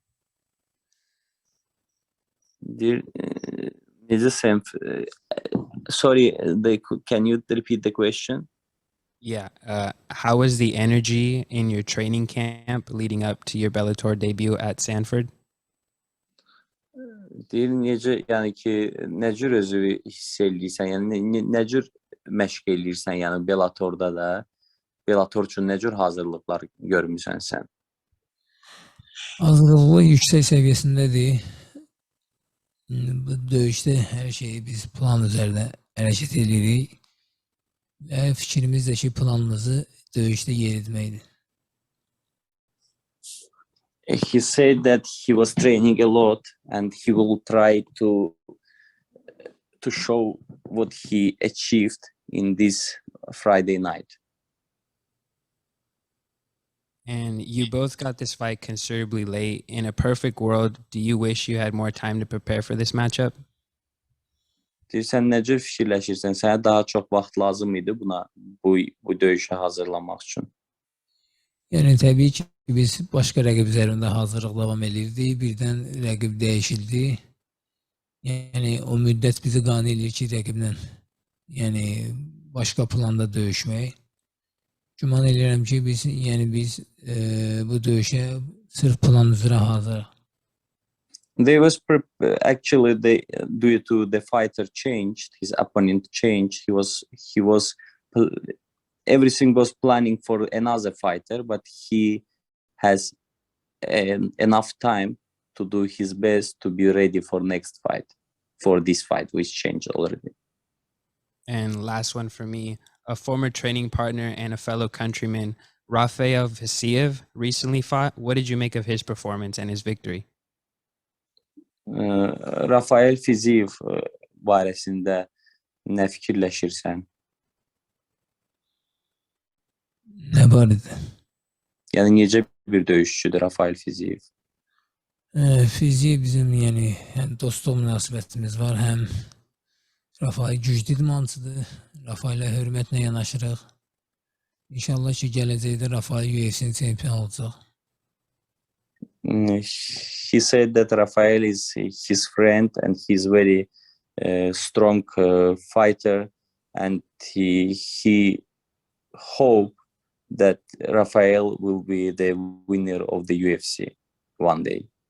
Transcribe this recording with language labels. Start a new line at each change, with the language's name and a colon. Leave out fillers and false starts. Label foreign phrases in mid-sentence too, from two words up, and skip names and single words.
English: Sorry, can you repeat the question? Yeah. How was the energy in your training camp leading up to your Bellator debut at Sanford?
Azerbaijani: Deyir, necə, yəni ki, nə cür özü hiss eləyirsən, yəni nə cür məşq eləyirsən, yəni Bellatorda da, Bellator üçün nə cür hazırlıqlar görmüsən sən? Hazırlığı yüksək səviyyəsindədir. Bu döyüşdə hər şeyi biz plan üzərində hərəkət edirik və fikrimiz də ki, planımızı döyüşdə yeritməkdir.
English: He said that he was training a lot and he will try to show what he achieved in this Friday night. And you both got this fight considerably late. In a perfect world, do you wish you had more time to prepare for this matchup?
Azerbaijani: Deyir, sən nə cür fikirləşirsən? Sənə daha çox vaxt lazım idi buna, bu döyüşə hazırlanmaq üçün? Yəni təbii ki, biz başqa rəqib üzərində hazırlıq davam edirdik. Birdən rəqib dəyişildi. Yəni o müddət bizi qane edir ki, rəqiblə başqa planda döyüşmək. Güman edirəm ki, biz bu döyüşə sırf plan üzrə hazırıq.
English: They was actually due to the fighter changed, his opponent changed. He was everything was planning for another fighter, but he has enough time to do his best to be ready for next fight, for this fight which changed already. And last one for me, a former training partner and a fellow countryman, Rafael Musayev, recently fought. What did you make of his performance and his victory?
Azerbaijani: Rafael Musayev barəsində nə fikirləşirsən? Nə barədə? Yəni necə bir döyüşçüdür Rafael Musayev? Musayev bizim həm dostluq münasibətimiz var, həm Rafael güclü idmançıdır. Rafael'ə hörmətlə yanaşırıq. İnşallah ki, gələcəkdə Rafael UFC'nin çempionu olacaq.
English: He said that Rafael is his friend and he's very strong fighter, and he hope that Rafael will be the winner of the UFC one day.